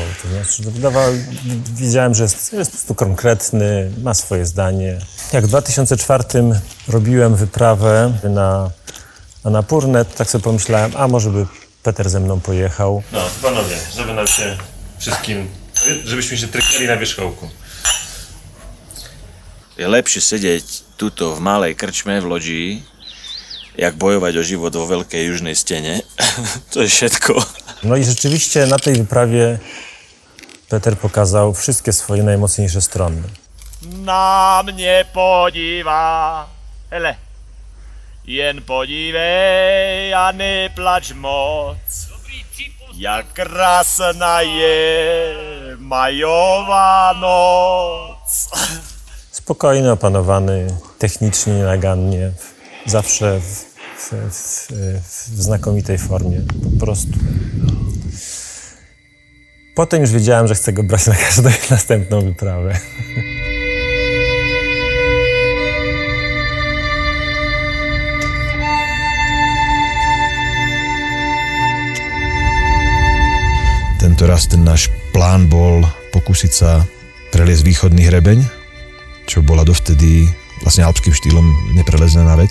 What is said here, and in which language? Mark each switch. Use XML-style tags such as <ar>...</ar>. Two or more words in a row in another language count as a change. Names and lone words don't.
<pl>To znaczy, wiedziałem, że jest po prostu konkretny, ma swoje zdanie. Jak w 2004 robiłem wyprawę na Napórne, tak sobie pomyślałem, a może by Peter ze mną pojechał. No, panowie, żeby nam się wszystkim, żebyśmy się tryknęli na wierzchołku.</pl> <sk>Je lepšie sedieť tuto v malej krčme v Lodži, jak bojovať o život vo veľkej južnej stene. To je všetko.</sk> <pl>No i rzeczywiście na tej wyprawie Peter pokazał wszystkie swoje najmocniejsze strony.</pl> <cs>Na mnie podíva, hele, jen podívej a neplač moc, jak krásna je majová noc.</cs> <pl>Spokojny, opanowany, technicznie, nagannie, zawsze w znakomitej formie, po prostu. Potem już wiedziałem, że chcę go brać na każdą następną wyprawę.</pl> <sk>Tento raz ten náš plán bol pokúsiť sa preliesť východný hrebeň, čo bola dovtedy vlastne alpským štýlom nepreleznená vec.</sk>